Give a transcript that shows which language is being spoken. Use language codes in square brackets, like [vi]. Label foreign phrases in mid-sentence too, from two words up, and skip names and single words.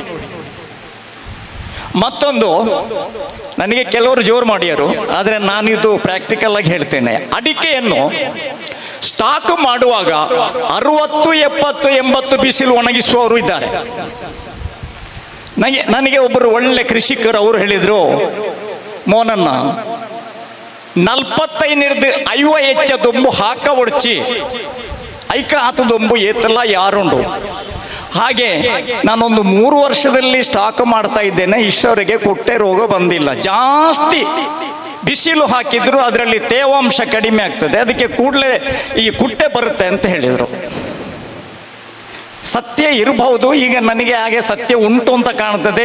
[kn] ಮತ್ತೊಂದು, ನನಗೆ ಕೆಲವರು ಜೋರು ಮಾಡ್ಯಾರು, ಆದರೆ ನಾನಿದು ಪ್ರಾಕ್ಟಿಕಲ್ ಆಗಿ ಹೇಳ್ತೇನೆ. ಅಡಿಕೆಯನ್ನು ಸ್ಟಾಕ್ ಮಾಡುವಾಗ 60, 70, 80 ಬಿಸಿಲು ಒಣಗಿಸುವವರು ಇದ್ದಾರೆ. ನನಗೆ ಒಬ್ಬರು ಒಳ್ಳೆ ಕೃಷಿಕರು ಅವರು ಹೇಳಿದರು, [tcy] ಮೋನನ್ನ 45 ಹೆಚ್ಚ ದೊಂಬು ಹಾಕ ಒಡ್ಚಿ ಐಕ ಆತ ದೊಂಬು ಏತಲ್ಲ ಯಾರುಂಡು. [kn] ಹಾಗೆ ನಾನೊಂದು 3 ವರ್ಷದಲ್ಲಿ ಸ್ಟಾಕ್ ಮಾಡ್ತಾ ಇದ್ದೇನೆ, ಇಷ್ಟವರೆಗೆ ಕುಟ್ಟೆ ರೋಗ ಬಂದಿಲ್ಲ. ಜಾಸ್ತಿ ಬಿಸಿಲು ಹಾಕಿದ್ರು ಅದರಲ್ಲಿ ತೇವಾಂಶ ಕಡಿಮೆ ಆಗ್ತದೆ, ಅದಕ್ಕೆ ಕೂಡಲೇ ಈ ಕುಟ್ಟೆ ಬರುತ್ತೆ ಅಂತ ಹೇಳಿದರು. ಸತ್ಯ ಇರಬಹುದು, ಈಗ ನನಗೆ ಹಾಗೆ ಸತ್ಯ ಉಂಟು ಅಂತ ಕಾಣ್ತದೆ.